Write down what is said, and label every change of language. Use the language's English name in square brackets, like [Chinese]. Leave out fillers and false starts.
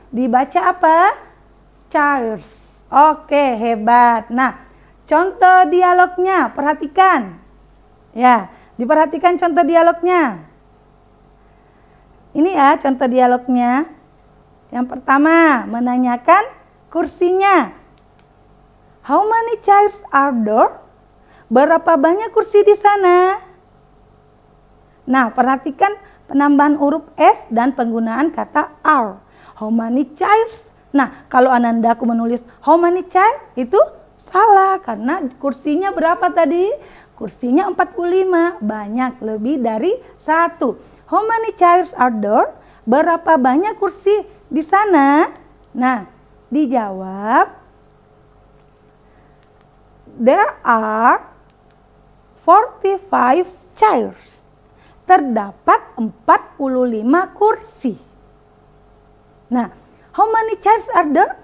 [Indonesian] Dibaca apa? Chairs. Oke, hebat. Nah, contoh dialognya, perhatikan. Ya, diperhatikan contoh dialognya. Ini ya contoh dialognya. Yang pertama, menanyakan kursinya. [English] How many chairs are there? [Indonesian] Berapa banyak kursi di sana? Nah, perhatikan penambahan huruf S dan penggunaan kata are. [English] How many chairs? [Indonesian] Nah, kalau Anandaku menulis [English] how many chairs [Indonesian] itu salah karena kursinya berapa tadi? Kursinya 45, banyak, lebih dari 1. [English] How many chairs are there? [Indonesian] Berapa banyak kursi di sana? Nah, dijawab [English] there are 45 chairs. [Indonesian] Terdapat 45 kursi. Nah, [English] how many chairs are there?